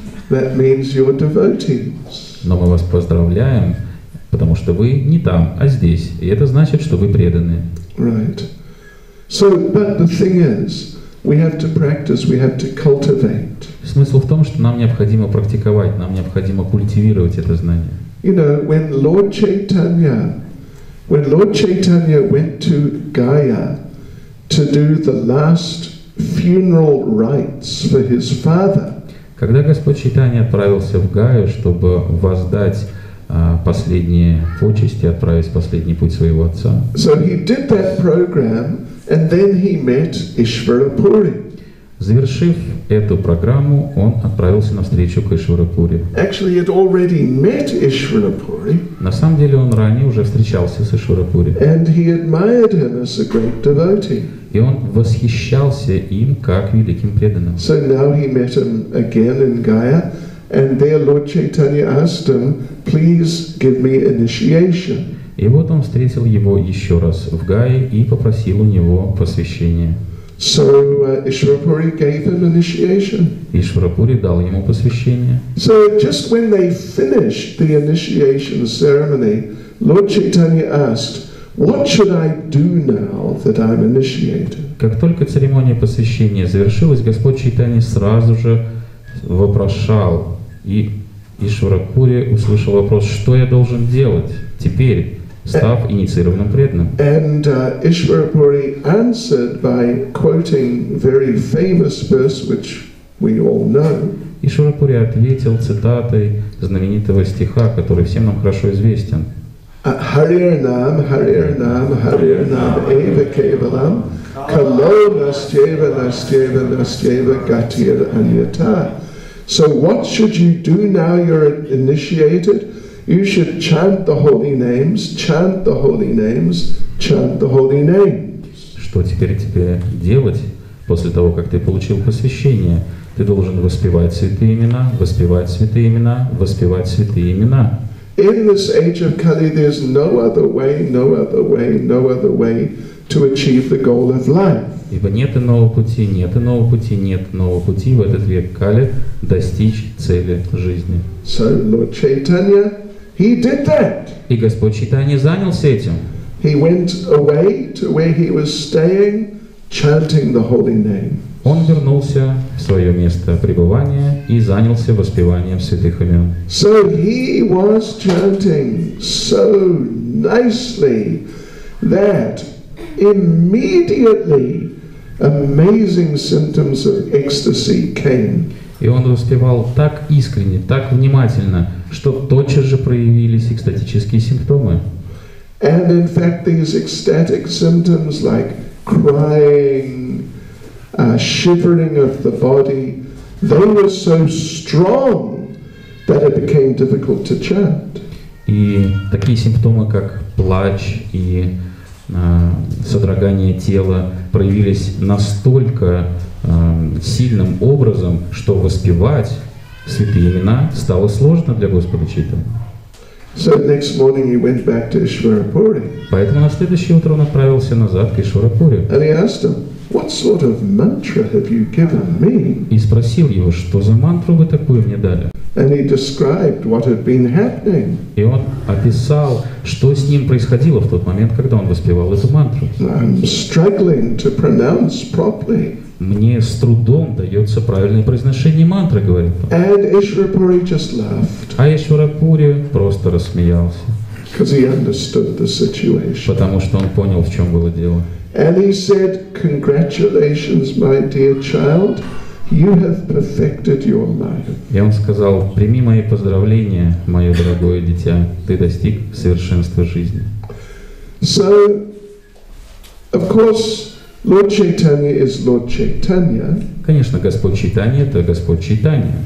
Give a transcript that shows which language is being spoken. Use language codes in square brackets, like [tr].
[en] That means you're devotees. [ru] Но мы вас поздравляем, потому что вы не там, а здесь, и это значит, что вы преданные. [en] Right. So, but the thing is, we have to practice, we have to cultivate. [ru] Смысл в том, что нам необходимо практиковать, нам необходимо культивировать это знание. [en] You know, when Lord Chaitanya went to Gaya to do the last funeral rites for his father, [ru] когда Господь Чайтанья отправился в Гаю, чтобы воздать последние почести, отправить последний путь своего отца, [en] so he did that program, and then he met Ishvara Puri. [ru] Завершив эту программу, он отправился навстречу к Ишварапури. [en] Actually, he had already met Ishvarapuri, [ru] На самом деле он ранее уже встречался с Ишварапури. [en] and he admired him as a great devotee. [ru] И он восхищался им как великим преданным. [en] So now he met him again in Gaya, and there Lord Chaitanya asked him, please give me initiation. [ru] И вот он встретил его еще раз в Гае и попросил у него посвящения. [en] So Ishvarapuri gave him initiation. [ru] Ишварапури дал ему посвящение. [en] So just when they finished the initiation ceremony, Lord Chaitanya asked, what should I do now that I'm initiated? [ru] Как только церемония посвящения завершилась, Господь Чайтанья сразу же вопрошал, и Ишварапури услышал вопрос, что я должен делать теперь, став инициированным преданным. [en] And Ishvarapuri answered by quoting very famous verse which we all know. [ru] Ишварапури ответил цитатой знаменитого стиха, который всем нам хорошо известен. [sa] Harir Nam, Harir Nam, Harir Nam, Eva Kevalam, Kalo Nastyeva, Nastyeva, Nastyeva, Gatir Anyata. [en] So what should you do now you're initiated? You should chant the holy names, chant the holy names, chant the holy names. [ru] Что теперь тебе делать после того, как ты получил посвящение? Ты должен воспевать святые имена, воспевать святые имена, воспевать святые имена. [en] In this age of Kali, there's no other way, no other way, no other way to achieve the goal of life. [ru] Ибо нет иного пути, нет иного пути, нет иного пути в этот век Кали достичь цели жизни. [en] So Lord Chaitanya, he did that. [ru] И Господь Чайтанья занялся этим. [en] He went away to where he was staying, chanting the holy name. [ru] Он вернулся в свое место пребывания и занялся воспеванием святых имен. [en] So he was chanting so nicely that immediately amazing symptoms of ecstasy came. [ru] И он воспевал так искренне, так внимательно, что тотчас же проявились экстатические симптомы. [en] And in fact, these ecstatic symptoms like crying, shivering of the body, they were so strong that it became difficult to chant. [ru] И такие симптомы, как плач и содрогание тела, проявились настолько сильным образом, что воспевать святые имена стало сложно для Господа Чайтаньи. [en] So next morning he went back to Ishvarapuri. [ru] Поэтому на следующее утро он отправился назад к Ишварапури. [en] And he asked him, what sort of mantra have you given me? [ru] И спросил его, что за мантру вы такую мне дали. [en] And he described what had been happening. [ru] И он описал, что с ним происходило в тот момент, когда он воспевал эту мантру. [en] I'm struggling to pronounce properly. [ru] Мне с трудом дается правильное произношение мантры, говорит он. [en] And Ishvarapuri just laughed [ru] А Ишварапури просто рассмеялся, [en] because he understood the situation. [ru] потому что он понял, в чем было дело. [en] And he said, congratulations, my dear child, you have perfected your life. [ru] И он сказал, прими мои поздравления, мое дорогое дитя, ты достиг совершенства жизни. [en] So, of course, Lord Chaitanya is Lord Chaitanya, [ru] Конечно, Господь Чайтанья — это Господь Чайтанья.